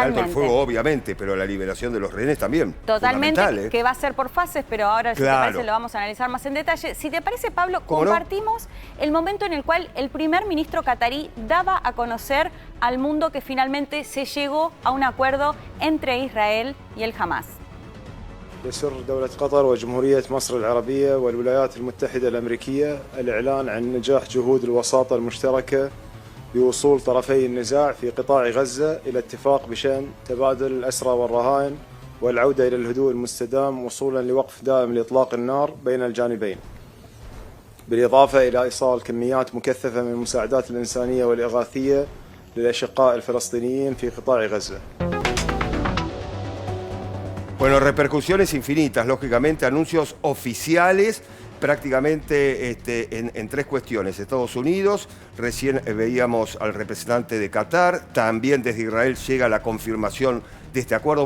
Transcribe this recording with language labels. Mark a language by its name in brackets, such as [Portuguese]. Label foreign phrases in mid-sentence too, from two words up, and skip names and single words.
[Spanish] El alto el fuego, obviamente, pero la liberación de los rehenes también. Totalmente, que va a ser por fases, pero ahora, si te parece, lo vamos a analizar más en detalle. Si te parece, Pablo, compartimos el momento en el cual el primer ministro catarí daba a conocer al mundo que finalmente se llegó a un acuerdo entre Israel y el Hamás. [Arabic] يسر دولة قطر وجمهورية مصر العربية والولايات المتحدة الأمريكية الإعلان عن نجاح جهود الوساطة المشتركة بوصول طرفي النزاع في قطاع غزة إلى اتفاق بشأن تبادل الأسرى والرهائن والعودة إلى الهدوء المستدام وصولا لوقف دائم لإطلاق النار بين الجانبين، بالإضافة إلى إيصال كميات مكثفة من المساعدات الإنسانية والإغاثية للأشقاء الفلسطينيين في قطاع غزة. [Spanish] Bueno, repercusiones infinitas, lógicamente, anuncios oficiales prácticamente en tres cuestiones. Estados Unidos, recién veíamos al representante de Qatar, también desde Israel llega la confirmación de este acuerdo.